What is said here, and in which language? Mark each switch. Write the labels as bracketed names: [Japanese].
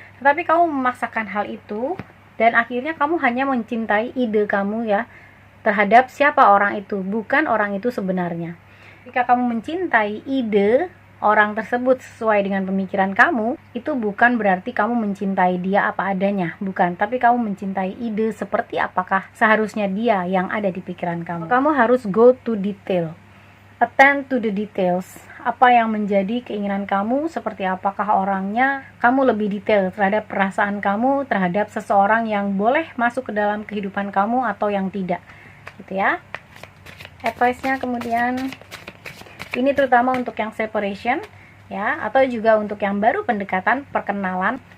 [Indonesian] Tetapi kamu memaksakan hal itu, dan akhirnya kamu hanya mencintai ide kamu ya, terhadap siapa orang itu, bukan orang itu sebenarnya. Jika kamu mencintai ide orang tersebut sesuai dengan pemikiran kamu, itu bukan berarti kamu mencintai dia apa adanya, bukan, tapi kamu mencintai ide seperti apakah seharusnya dia yang ada di pikiran kamu. Kamu harus [English] go to detail, attend to the details. [Indonesian] Apa yang menjadi keinginan kamu, seperti apakah orangnya, kamu lebih detail terhadap perasaan kamu terhadap seseorang yang boleh masuk ke dalam kehidupan kamu atau yang tidak, gitu ya. Advice-nya kemudian, ini terutama untuk yang separation ya, atau juga untuk yang baru pendekatan, perkenalan.